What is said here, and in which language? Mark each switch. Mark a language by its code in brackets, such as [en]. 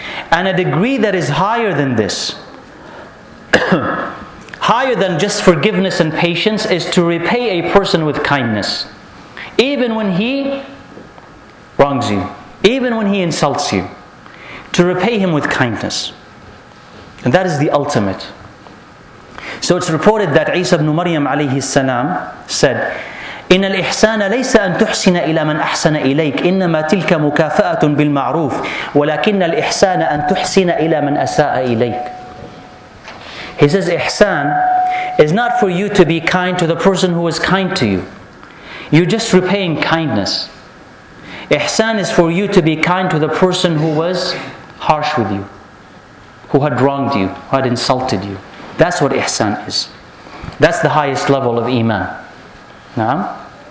[en] And a degree that is higher than this, higher than just forgiveness and patience, is to repay a person with kindness. Even when he wrongs you, even when he insults you, to repay him with kindness. And that is the ultimate. So it's reported that Isa ibn Maryam alayhi salam said, [ar] إِنَّ الْإِحْسَانَ لَيْسَ أَن تُحْسِنَ إِلَى مَنْ أَحْسَنَ إِلَيْكَ إِنَّمَا تِلْكَ مُكَافَأَةٌ بِالْمَعْرُوفِ وَلَكِنَّ الْإِحْسَانَ أَن تُحْسِنَ إِلَى مَنْ أَسَاءَ إِلَيْكَ. [en] He says, Ihsan is not for you to be kind to the person who is kind to you. You're just repaying kindness. Ihsan is for you to be kind to the person who was harsh with you, who had wronged you, who had insulted you. That's what ihsan is. That's the highest level of iman. No?